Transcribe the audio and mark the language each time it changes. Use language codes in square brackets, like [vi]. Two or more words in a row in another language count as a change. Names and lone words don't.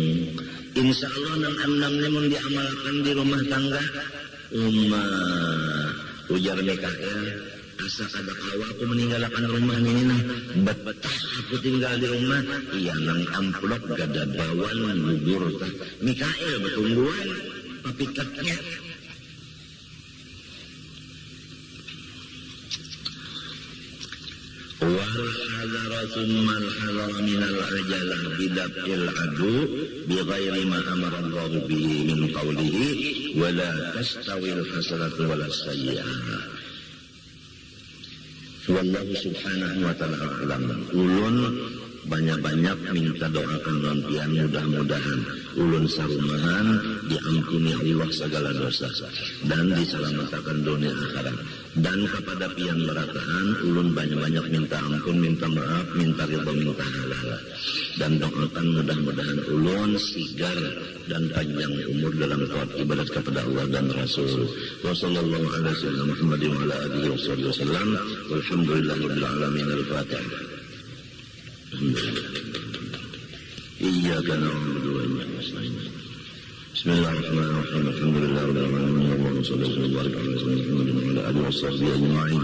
[ar] إن شاء الله [id] 6 ini mau diamalkan di rumah tangga. [bjn] Ujar Mikael, asa kada kawa aku meninggalkan rumah ini nah. Betah aku tinggal di rumah. Iya nang amplop gada bawan gugur tah. Mikael betungguan papikatnya. [ar] والحذر ثم الحذر من العجلة بدفع العدو بغير ما أمر الله به من قوله ولا تستوي الحسنة ولا السيئة. والله سبحانه وتعالى أعلم. [bjn] Ulun banyak-banyak minta doakan lampian, mudah-mudahan ulun sarumahan diampuni Allah segala dosa dan diselamatkan dunia akhirat. Dan kepada pian merataan ulun banyak-banyak minta ampun, minta maaf, minta ridha, minta halal. Dan doakan mudah-mudahan ulun sigar dan panjang umur dalam taat ibadat kepada Allah dan Rasul. [ar] وصلى الله على سيدنا محمد وعلى آله وسلم. والحمد لله رب العالمين. Al-Fatihah. إياك نعبد وإياك نستعين. بسم الله الرحمن الرحيم. الحمد لله رب العالمين. اللهم صل وسلم وبارك على سيدنا محمد وعلى آله وصحبه أجمعين.